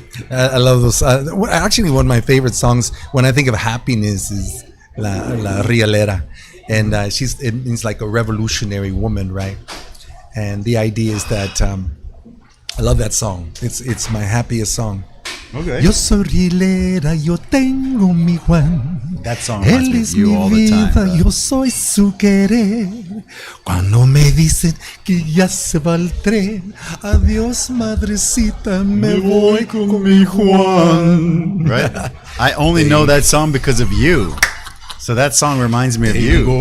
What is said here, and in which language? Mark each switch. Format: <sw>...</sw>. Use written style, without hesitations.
<en>I love those. Actually, one of my favorite songs when I think of happiness is La Riolera, and it means like a revolutionary woman, right? And the idea is that I love that song. It's my happiest song. Okay.</en> <es>Yo soy riolera, yo tengo mi Juan.</es> <en>That song reminds me of you all the time.</en> <es>Yo soy su querer. Cuando me dicen que ya se va el tren, adiós madrecita, me voy con mi Juan.</es> <en>Right? I only know that song because of you. So that song reminds me of you.</en>